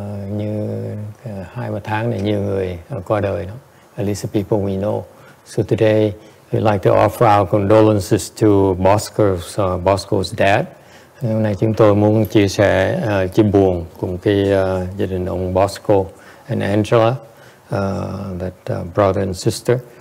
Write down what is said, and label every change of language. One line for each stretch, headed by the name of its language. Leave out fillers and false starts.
Vietnamese: Như 2-3 tháng này nhiều người qua đời đó.
English: At least the people we know. So today we'd like to offer our condolences to Bosco's dad.
Vietnamese: Hôm nay chúng tôi muốn chia sẻ chia buồn cùng cái gia đình ông Bosco
English: and Angela, that brother and sister.